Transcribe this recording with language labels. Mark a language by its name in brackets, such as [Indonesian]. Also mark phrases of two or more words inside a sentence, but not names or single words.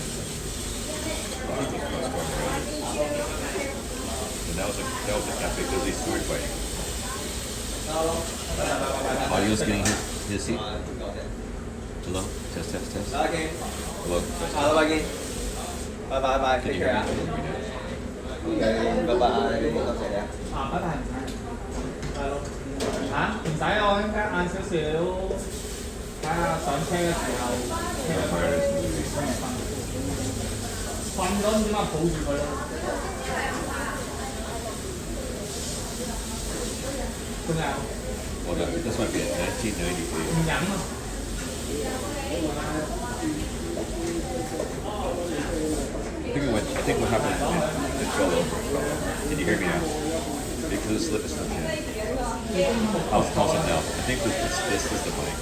[English] Storm Riders. And that was an epic. It was a sword fighting. Audio's getting his seat. Hello? Test. Hello? Hello again. Bye. Can you hear me? Bye bye. [Cantonese] 拜拜唔使我應該晏少少，睇下上車嘅時候，車佢瞓咗唔知點解抱住佢咯。仲有 [English] Hold on. This might be a 1998. [Cantonese] 唔飲啊！ [English] I think what happened it fell over. Can you hear me now? Because the slip is not in. How's it now? I think this is the mic.